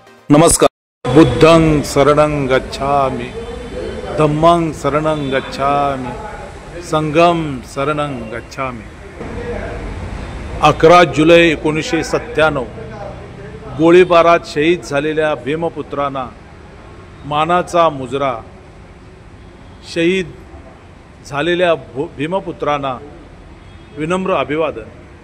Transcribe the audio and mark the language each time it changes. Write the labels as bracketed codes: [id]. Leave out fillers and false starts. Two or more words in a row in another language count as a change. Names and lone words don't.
[mr] नमस्कार। [pi] बुद्धं शरणं गच्छामि, धम्मं शरणं गच्छामि, संघं शरणं गच्छामि। [mr] 11 जुलै 1997 गोळीबारात शहीद झालेल्या भीमपुत्रांना मानाचा मुजरा। शहीद झालेल्या भीमपुत्रांना विनम्र अभिवादन।